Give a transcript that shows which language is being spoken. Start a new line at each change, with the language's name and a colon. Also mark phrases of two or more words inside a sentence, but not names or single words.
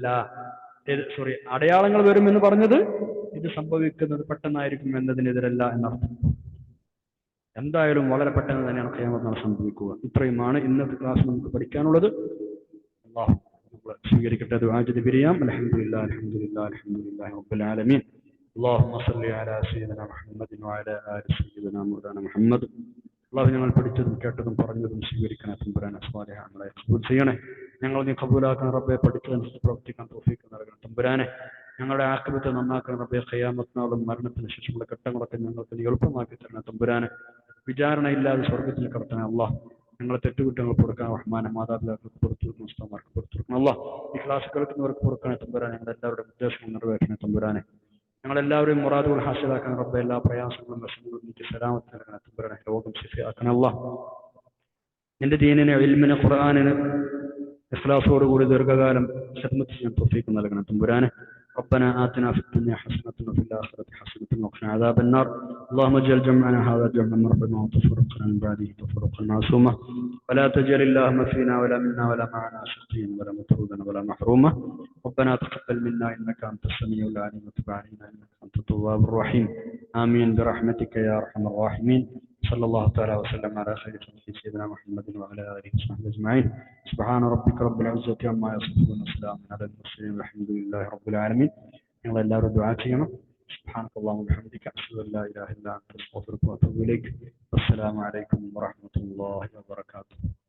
Malayalam: അടയാളങ്ങൾ വരുമെന്ന് പറഞ്ഞത് ഇത് സംഭവിക്കുന്നത് പെട്ടെന്നായിരിക്കും എന്നതിനെതിരല്ല എന്നർത്ഥം. എന്തായാലും വളരെ പെട്ടെന്ന് തന്നെയാണ് ഖിയാമത്ത് നാൾ സംഭവിക്കുക. ഇത്രയുമാണ് ഇന്നത്തെ ക്ലാസ് നമുക്ക് പഠിക്കാനുള്ളത്. അല്ലാഹു സ്വീകരിക്കട്ടെ. ദുആ ചെയ്ത് പിരിയാം.
Arabic: الحمد لله رب العالمين. اللهم صل على سيدنا محمد وعلى آل سيدنا مولانا محمد.
Malayalam: അല്ലാഹു ഞങ്ങൾ പഠിച്ചതും കേട്ടതും പറഞ്ഞതും സ്വീകരിക്കണേ തമ്പുരാനെ. സ്വാലിഹാകളെ ഖബൂൽ ചെയ്യണേ. ഞങ്ങൾ നീ ഖബൂലാക്കാൻ റബ്ബെ. പഠിച്ചതനുസരിച്ച് പ്രവർത്തിക്കാൻ തൗഫീഖ് നൽകണം തമ്പുരാനെ. ഞങ്ങളുടെ ആഖിബത്ത് നന്നാക്കണം റബ്ബെ. ഖിയാമത്ത് നാളും മരണത്തിന് ശേഷമുള്ള ഘട്ടങ്ങളൊക്കെ ഞങ്ങൾക്ക് നീ എളുപ്പമാക്കി തരണേ തമ്പുരാനെ. വിചാരണയില്ലാതെ സ്വർഗത്തിൽ കടത്തണേ അല്ലാഹ്. ഞങ്ങളെ തെറ്റുകുറ്റങ്ങൾ പൊറുക്കാൻ റഹ്മാനെ. മാതാപിതാക്കൾക്ക് പുറത്തു കൊടുക്കണം, ഉസ്താദുമാർക്ക് പുറത്തു കൊടുക്കണം അല്ലാഹ്. ഈ ക്ലാസ് കേൾക്കുന്നവർക്ക് പൊറുക്കണേ തമ്പുരാനെ. ഞങ്ങളുടെ എല്ലാവരുടെയും ഉദ്ദേശങ്ങൾ നിറവേറ്റണേ തമ്പുരാനെ. ഞങ്ങളെല്ലാവരെയും മുറാദുകൾ ഹാസിലാക്കാൻ റബ്ബെ. എല്ലാ പ്രയാസങ്ങളും വിഷമങ്ങളും നീക്കി സലാമത്ത് നൽകണേ തമ്പുരാനെ. രോഗം ശിഫയാക്കണം അല്ലാഹ്. നിന്റെ ദീനിനെ, ഇൽമിനെ, ഖുർആനിന് ഇഖ്ലാസോടുകൂടി ദീർഘകാലം ഖിദ്മത്ത് ചെയ്യാൻ തൗഫീഖ് നൽകണം തമ്പുരാനെ.
Arabic: ربنا آتنا في الدنيا حسنة وفي الآخرة حسنة وقنا عذاب النار. اللهم اجعل جمعنا هذا جمعا مرحوما وتفرقنا من بعده تفرقا معصوما ولا تجعل اللهم فينا ولا منا ولا معنا شقيا ولا مطرودا ولا محروما. ربنا تقبل منا إنك أنت السميع العليم وتب علينا إنك أنت التواب الرحيم. آمين برحمتك يا أرحم الراحمين. صلى الله تعالى وسلم على خير خلقه سيدنا محمد وعلى آله وصحبه أجمعين. سبحان ربك رب العزة عما يصفون وسلام على المرسلين والحمد لله رب العالمين.
Malayalam: ഞങ്ങൾ എല്ലാവരും ദുആ ചെയ്യണം.
Arabic: سبحانك اللهم وبحمدك أشهد أن لا إله إلا أنت أستغفرك وأتوب إليك. السلام عليكم ورحمة الله وبركاته.